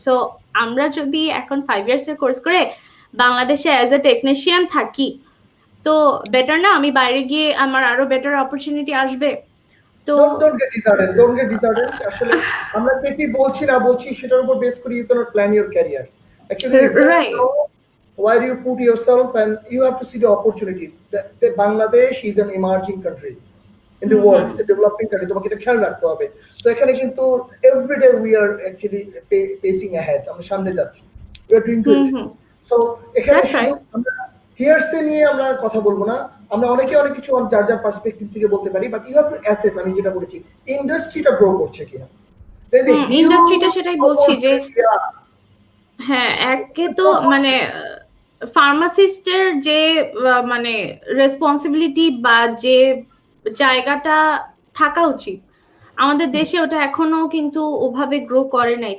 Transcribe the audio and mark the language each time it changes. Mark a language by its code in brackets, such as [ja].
[bn] So আমরা যদি এখন 5 ইয়ার্স এর কোর্স করে বাংলাদেশে [en] as a technician [bn] থাকি তো বেটার না? আমি বাইরে গিয়ে আমার আরো বেটার অপরচুনিটি আসবে। তো [en] don't get disheartened [bn] আসলে আমরা কি বলছি না বলছি সেটার উপর বেস করে [en] you cannot plan your career actually, right. Where you put yourself and you have to see the opportunity. The Bangladesh is an emerging country in the world, it's a developing country, [bn] তোমাকে এটা খেয়াল রাখতে হবে। তো এখানে কিন্তু [en] every day we are actually pacing ahead, [bn] আমরা সামনে যাচ্ছি, [en] we are doing good. [bn] So এখানে শুধু আমরা হিয়ারসে নিয়ে আমরা কথা বলবো না, আমরা অনেকে অনেক কিছু যার যার পার্সপেক্টিভ থেকে বলতে পারি, [en] But you have to assess. [bn] আমি যেটা বলেছি ইন্ডাস্ট্রিটা গ্রো করছে কিনা, ইন্ডাস্ট্রিটা সেটাই বলছি যে হ্যাঁ একে তো মানে ফার্মাসিস্টের যে মানে রেসপন্সিবিলিটি বা যে জায়গাটা থাকা উচিত আমাদের দেশে ওটা এখনো কিন্তু ওভাবে গ্রো করে নাই।